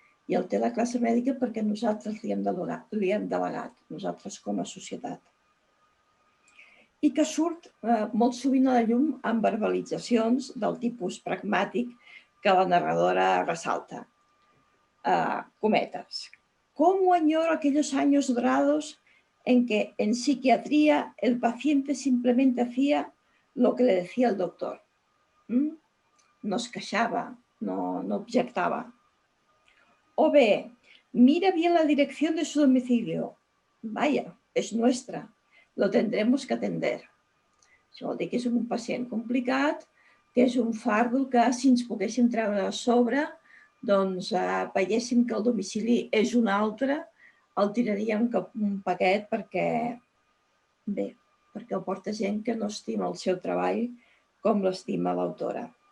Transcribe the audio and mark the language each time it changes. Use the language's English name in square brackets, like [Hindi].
[Catalan] I el té la classe mèdica perquè nosaltres li hem delegat, nosaltres com a societat. I que surt molt sovint a la llum amb verbalitzacions del tipus pragmàtic que la narradora ressalta. Cometes. [Spanish] ¿Cómo añoro aquellos años dorados en que en psiquiatría el paciente simplemente hacía lo que le decía el doctor? [Catalan] No es queixava, no objectava. [Spanish] O bé, mira bien la dirección de su domicilio. Vaya, es nuestra. Lo tendremos que atender. [Catalan] Això vol dir que és un pacient complicat, que és un fardo que si ens poguéssim treure a sobre, doncs veiéssim que el domicili és un altre, el tiraríem cap un paquet perquè el porta gent que no estima el seu treball com l'estima l'autora.